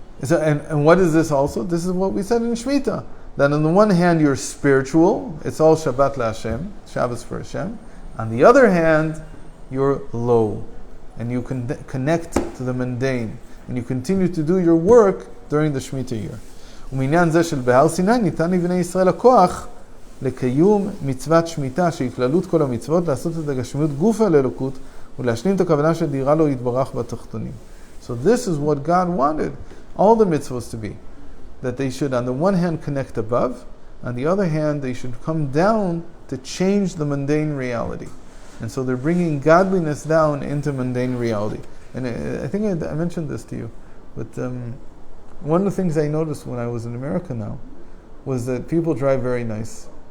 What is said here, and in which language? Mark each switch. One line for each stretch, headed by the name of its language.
English: And what is this also? This is what we said in Shemitah. That on the one hand you're spiritual, it's all Shabbat LaHashem, Shabbos for Hashem. On the other hand, you're low, and you can connect to the mundane, and you continue to do your work during the Shemitah year.
Hebrew: ומעניין זה של בהר סיני ניתן לבני ישראל הכוח לקיום מצוות שמיטה שהיא כללות כל המצוות, לעשות את הגשמיות גופה לאלוקות ולהשלים את הכוונה שדירה לו יתברך בתחתונים.
English: So this is what God wanted all the mitzvahs to be, that they should on the one hand connect above, On the other hand, they should come down to change the mundane reality. And so they're bringing godliness down into mundane reality. And I think I mentioned this to you, but one of the things I noticed when I was in America now was that people drive very nice.